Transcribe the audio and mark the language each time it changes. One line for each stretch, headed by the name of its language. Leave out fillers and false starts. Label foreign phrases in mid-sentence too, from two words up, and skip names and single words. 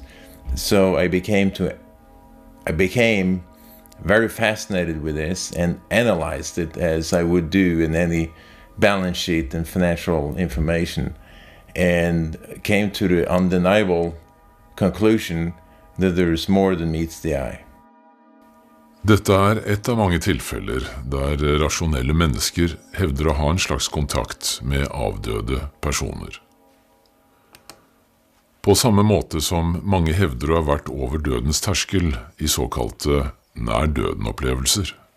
English: So I became very fascinated with this and analyzed it as I would do in any balance sheet and financial information, and came to the undeniable conclusion that there is more than meets the eye.
Norwegian: Dette et av mange tilfeller der rasjonelle mennesker hevder å ha en slags kontakt med avdøde personer. På samme måte som mange hevder å ha vært over dødens terskel i såkalte nær-døden-opplevelser.